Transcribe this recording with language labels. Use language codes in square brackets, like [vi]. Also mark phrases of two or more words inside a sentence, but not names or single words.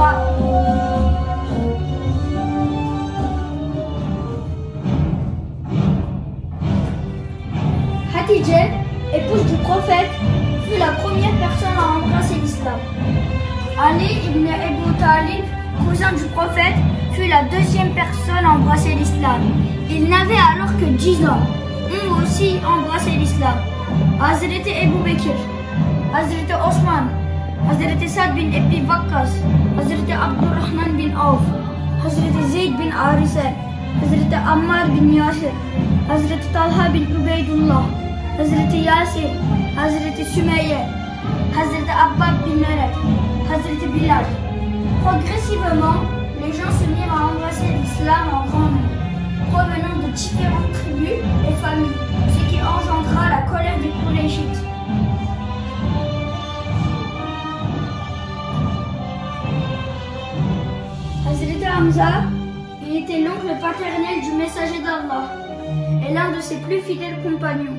[fr] » Khadija, épouse du prophète, fut la première personne à embrasser l'islam. Ali ibn Abi Talib, cousin du prophète, fut la deuxième personne à embrasser l'islam. Il n'avait alors que 10 ans. Ont aussi embrassé l'islam. Hazreti Ebu Bekir, Hazreti Osman, Hazreti Sa'd bin Abi Waqqas, Hazreti Abdurrahman bin Auf, Hazreti Zayd bin Harisa, Hazreti Ammar bin Yasir, Hazreti Talha bin Ubaydullah, Hazreti Yasir, Hazreti Sümeyye, Hazreti Abbab bin Narek, Hazreti Bilal. Progressivement, les gens se mirent à embrasser l'islam en grand nombre, provenant de différentes tribus et familles, ce qui engendra la colère des Qurayshites. Hazreti Hamza, il était l'oncle paternel du messager d'Allah et l'un de ses plus fidèles compagnons.